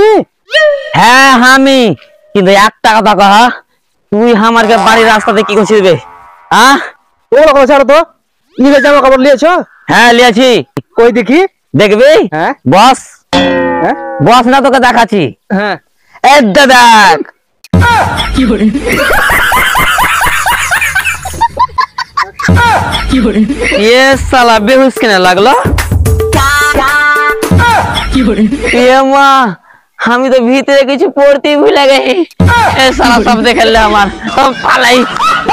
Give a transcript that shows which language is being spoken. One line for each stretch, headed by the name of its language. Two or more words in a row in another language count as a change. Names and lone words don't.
Bangla: হ্যাঁ আমি, কিন্তু একটা কথা কহ, তুই আমারকে বাড়ির রাস্তাতে কি করছিস বে? হ্যাঁ, ওগুলো কথা ছাড়ো তো। নিজের জামা কাপড় নিয়েছো? হ্যাঁ লিয়াছি। কই দেখি। দেখবি? হ্যাঁ। বস, হ্যাঁ বস না তোকে দেখাচ্ছি। হ্যাঁ। এটা দেখ। এ সালা বেহুঁশ কেনে লাগলো? এ মা, আমি তো ভিতরে কিছু পড়তেই ভুলে গেছি। এ সালা সব দেখে আমার, সব পালাই।